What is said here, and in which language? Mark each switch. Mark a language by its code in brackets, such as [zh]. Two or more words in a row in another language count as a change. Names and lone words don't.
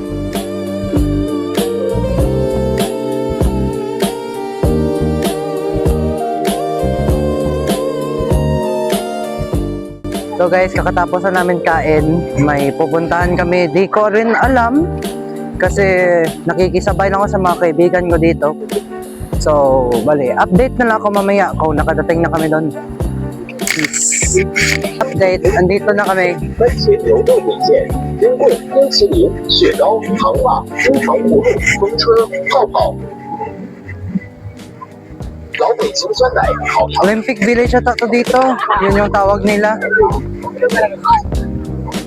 [en] So guys, [tl] kakatapos na namin kain, may pupuntahan kami. Di ko rin alam kasi nakikisabay lang ako sa mga kaibigan ko dito. So, bali, update na lang ako mamaya kung nakadating na kami doon. Peace. Update, andito na kami. [zh] 番茄流动领线，冰棍、冰淇淋、雪糕、糖蜡、蜂糖葫芦、风车、泡泡。老北京酸奶，好糖。 [tl] Olympic Village ata to dito. Yun yung tawag nila.